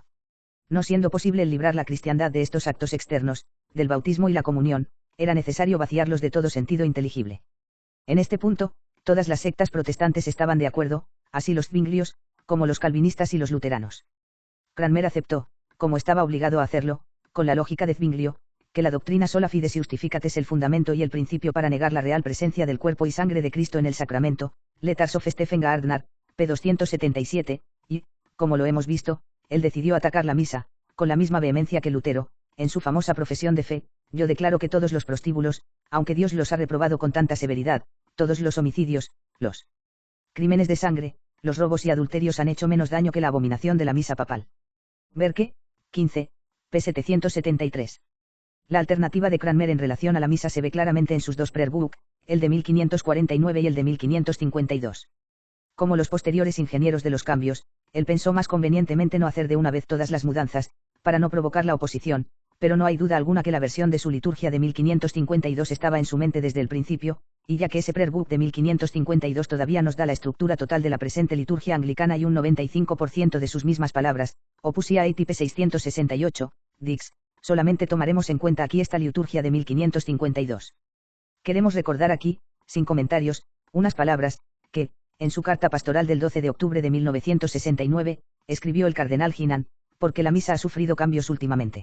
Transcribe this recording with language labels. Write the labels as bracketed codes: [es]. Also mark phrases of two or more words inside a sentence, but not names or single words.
[es] No siendo posible el librar la cristiandad de estos actos externos, del bautismo y la comunión, era necesario vaciarlos de todo sentido inteligible. En este punto, todas las sectas protestantes estaban de acuerdo, así los zwinglios, como los calvinistas y los luteranos. Cranmer aceptó, como estaba obligado a hacerlo, con la lógica de Zwinglio, que la doctrina [la] sola fides justificat [es] es el fundamento y el principio para negar la real presencia del cuerpo y sangre de Cristo en el sacramento, Letters of Stephen Gardner, p. 277, y, como lo hemos visto, él decidió atacar la misa, con la misma vehemencia que Lutero, en su famosa profesión de fe: yo declaro que todos los prostíbulos, aunque Dios los ha reprobado con tanta severidad, todos los homicidios, los crímenes de sangre, los robos y adulterios han hecho menos daño que la abominación de la misa papal. Berke, 15, p. 773. La alternativa de Cranmer en relación a la misa se ve claramente en sus dos [en] prayer book, [es] el de 1549 y el de 1552. Como los posteriores ingenieros de los cambios, él pensó más convenientemente no hacer de una vez todas las mudanzas, para no provocar la oposición, pero no hay duda alguna que la versión de su liturgia de 1552 estaba en su mente desde el principio, y ya que ese [en] prayer book [es] de 1552 todavía nos da la estructura total de la presente liturgia anglicana y un 95% de sus mismas palabras, Opus Ia p. 668, Dix, solamente tomaremos en cuenta aquí esta liturgia de 1552. Queremos recordar aquí, sin comentarios, unas palabras, que, en su carta pastoral del 12 de octubre de 1969, escribió el cardenal Ginan, porque la misa ha sufrido cambios últimamente.